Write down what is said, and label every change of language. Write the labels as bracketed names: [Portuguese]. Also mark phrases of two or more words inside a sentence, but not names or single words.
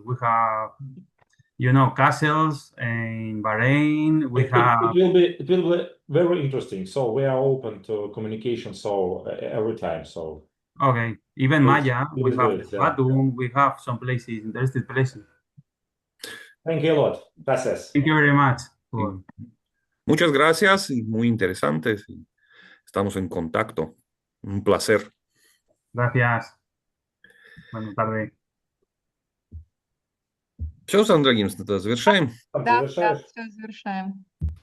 [English] We have, you know, castles in Bahrain. It will be very interesting. So we are open to communication. So every time. So okay, even Maya. We have Batum. We have some places, interesting places. Thank you a lot. Gracias. Thank you very much. [Spanish] Muchas gracias y muy interesantes. Estamos en contacto. Un placer. Gracias. Buenas tardes. [Russian] Все, Сандра Гимс, завершаем? Да, все, завершаем.